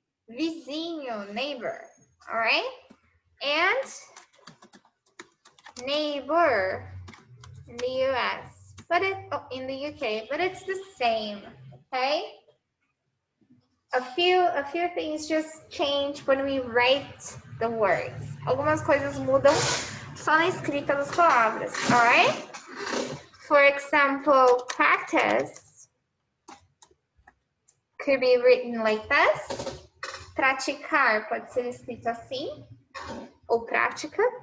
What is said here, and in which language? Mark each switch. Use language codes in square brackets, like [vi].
[en] Vizinho, neighbor, all right? And neighbor in the US, but in the UK, but it's the same, okay? A few things just change when we write the words. [pt] Algumas coisas mudam só na escrita das palavras, [en] all right? For example, practice could be written like this. [pt] Praticar pode ser escrito assim, ou prática.